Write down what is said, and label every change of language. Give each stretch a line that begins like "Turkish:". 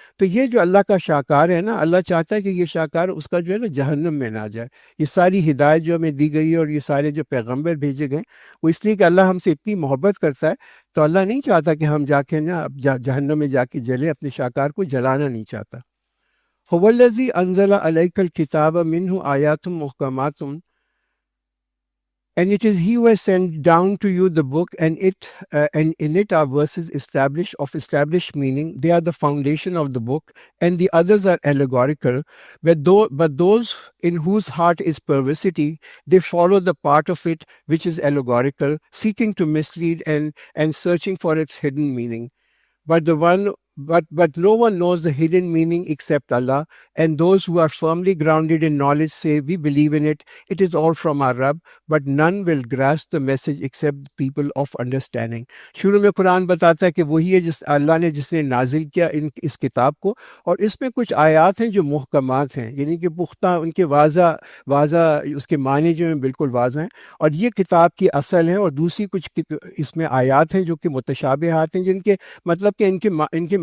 Urdu: تو یہ جو اللہ کا شاکار ہے نا، اللہ چاہتا ہے کہ یہ شاکار اس کا جو ہے نا جہنم میں نہ جائے. یہ ساری ہدایت جو ہمیں دی گئی ہے اور یہ سارے جو پیغمبر بھیجے گئے وہ اس لیے کہ اللہ ہم سے اتنی محبت کرتا ہے. تو اللہ نہیں چاہتا کہ ہم جا کے نا جہنم میں جا کے جلیں، اپنے شاکار کو جلانا نہیں چاہتا.
Arabic: هو الذی انزل علیک الکتاب منہ آیات محکمات،
English: and it is he who has sent down to you the book, and in it are verses established meaning. They are the foundation of the book, and the others are allegorical. But those in whose heart is perversity, they follow the part of it which is allegorical, seeking to mislead and searching for its hidden meaning. But no one knows the hidden meaning except Allah, and those who are firmly grounded in knowledge say, we believe in it. It is all from our Rabb, but none will grasp the message except people of understanding.
Urdu: شروع میں قرآن بتاتا ہے کہ وہی ہے جس نے نازل کیا اس کتاب کو، اور اس میں کچھ آیات ہیں جو محکمات ہیں، یعنی کہ پختہ، ان کے واضح اس کے معنی جو ہیں بالکل واضح ہیں، اور یہ کتاب کی اصل ہے. اور دوسری کچھ اس میں آیات ہیں جو کہ متشابہات ہیں، جن کے مطلب کہ ان کے